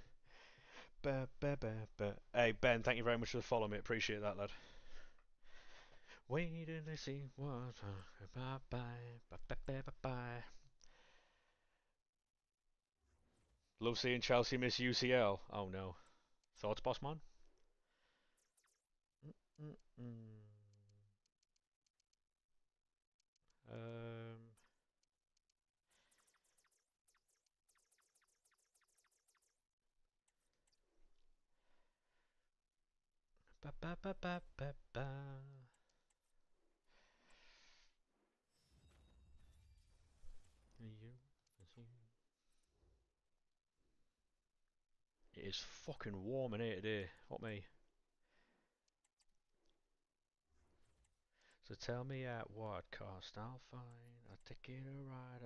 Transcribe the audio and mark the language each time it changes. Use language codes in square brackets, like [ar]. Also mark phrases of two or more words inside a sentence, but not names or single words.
[en] Hey, Ben, thank you very much for the follow, mate. Appreciate that, lad. Waiting to see what. Bye bye. Love seeing Chelsea miss UCL. Oh no. Thoughts, boss man? Mm-mm. Um. Ba ba ba ba ba ba. It is fucking warm in here today. What me? So tell me at what cost I'll find a ticket to ride.